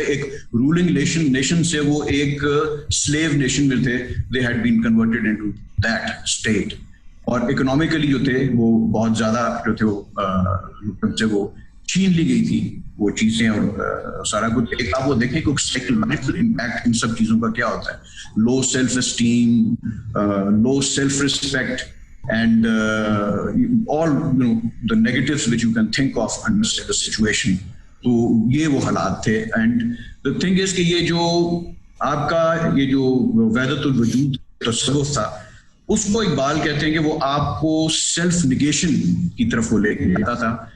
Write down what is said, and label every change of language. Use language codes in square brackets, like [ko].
[ur] ایک [en] ruling nation [ur] سے وہ ایک [en] slave nation [ur] میں تھے. [en] They had been converted into that state. [ur] اور اکنامیکلی جو تھے وہ بہت زیادہ جو تھے وہ سے وہ چھین لی گئی تھی وہ چیزیں اور سارا کچھ. ایک آپ وہ دیکھیں کہ سائیکولوجیکل امپیکٹ ان سب چیزوں کا کیا ہوتا ہے. [en] Low self esteem, low self respect, and all the negatives which you can think of under such a situation. [ur] تو یہ وہ حالات تھے. [en] and the thing is [ur] کہ یہ جو آپ کا یہ جو وحدت الوجود تصوف تھا, اس کو اقبال کہتے ہیں کہ وہ آپ کو سیلف نگیشن کی طرف وہ لے کے جاتا تھا.